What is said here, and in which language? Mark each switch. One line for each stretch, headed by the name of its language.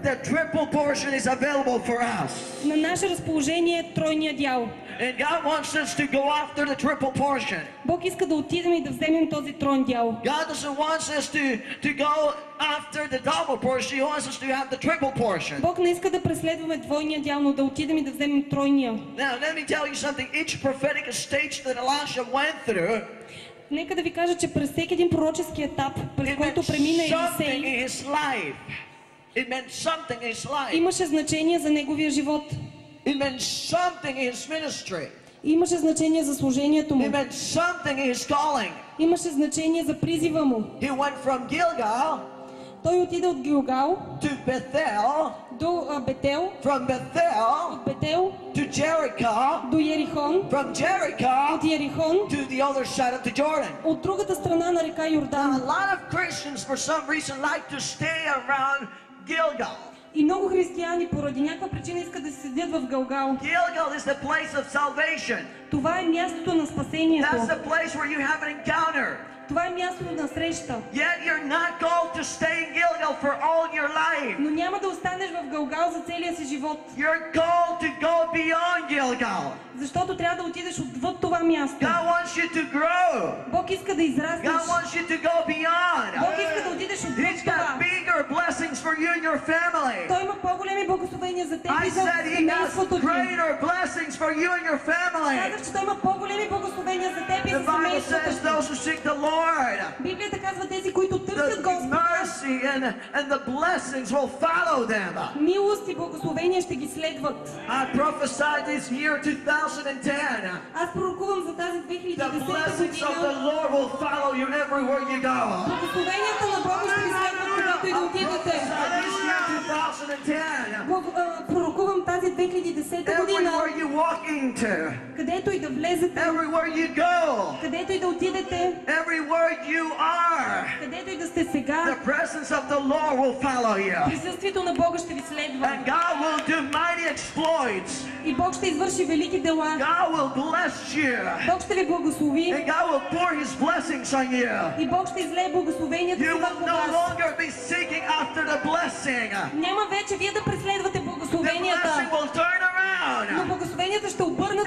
English: the triple portion is available for us.
Bulgarian: на наше разположение е тройния дял.
English: And God wants us to go after the triple portion.
Bulgarian: Бог иска да отидем и да вземем този троен дял.
English: God doesn't want us to go after the double portion. He wants us to have the triple portion.
Bulgarian: Бог не иска да преследваме двойния дял, но да отидем и да вземем тройния.
English: Now, let me tell you something. Each prophetic stage that Elisha went through,
Bulgarian: Нека да ви кажа, че през всеки един пророчески етап, през
English: it meant
Bulgarian: който премина
English: something
Bulgarian: Елисей,
English: in his life. It meant something in his life.
Bulgarian: имаше значение за неговия живот.
English: It meant something in his ministry.
Bulgarian: Имаше значение за служението му.
English: It meant something in his calling.
Bulgarian: Имаше значение за призива му.
English: He went from Gilgal
Bulgarian: Той отиде от Гилгал
English: to Bethel,
Bulgarian: до Бетел,
English: from Bethel
Bulgarian: от Бетел
English: to Jericho,
Bulgarian: до Ерихон,
English: from Jericho
Bulgarian: от Ерихон,
English: to the other side of the Jordan.
Bulgarian: от другата страна на река
English: Now, a
Bulgarian: Йордан.
English: lot of Christians, for some reason, like to stay around Gilgal.
Bulgarian: И много християни поради някаква причина искат да се седят в Галгал.
English: Gilgal is the place of salvation.
Bulgarian: Това е мястото на спасението.
English: That's the place where you have an encounter.
Bulgarian: Това е мястото на среща.
English: Yet you're not called to stay in Gilgal for all your life.
Bulgarian: Но няма да останеш в Галгал за целия си живот.
English: You're called to go beyond Gilgal.
Bulgarian: Защото трябва да отидеш отвъд това място.
English: God wants you to grow.
Bulgarian: Бог иска да израснеш.
English: God wants you to go beyond.
Bulgarian: Бог иска да отидеш отвъд
English: He's
Bulgarian: това.
English: got bigger blessings for you and your family.
Bulgarian: Той има по-големи благословения за теб
English: I
Bulgarian: и за
English: said He
Bulgarian: семейството
English: has
Bulgarian: ти.
English: greater blessings for you and your family.
Bulgarian: Казах, че той има по-големи благословения за теб и
English: The
Bulgarian: за
English: Bible
Bulgarian: семейството
English: says
Bulgarian: ти.
English: those who seek the Lord,
Bulgarian: Библията казва тези, които търсят Господа,
English: mercy and the blessings will follow them.
Bulgarian: милост и благословения ще ги следват.
English: I prophesied this year 2010.
Bulgarian: Аз пророкувам за тази
English: The
Bulgarian: 2010
English: blessings of the
Bulgarian: година.
English: Lord will follow you everywhere you go.
Bulgarian: Благословенията на Бога ще ви следват, когато и да отидете.
English: Prophesied this year 2010.
Bulgarian: Пророкувам тази 2010 година,
English: Everywhere you walk into,
Bulgarian: където и да влезете,
English: everywhere you go,
Bulgarian: където и да отидете,
English: everywhere you are,
Bulgarian: където и да сте сега,
English: the presence of the Lord will follow you.
Bulgarian: присъствието на Бога ще ви следва.
English: And God will do mighty exploits.
Bulgarian: И Бог ще извърши велики дела.
English: God will bless you.
Bulgarian: Бог ще ви благослови.
English: And God will pour His blessings on you.
Bulgarian: И Бог ще излее благословението си
English: You will
Bulgarian: върху
English: no
Bulgarian: вас.
English: longer be seeking after the blessing.
Bulgarian: Няма вече вие да преследвате
English: The blessing
Bulgarian: благословенията,
English: will turn
Bulgarian: но
English: around.
Bulgarian: благословенията ще обърнат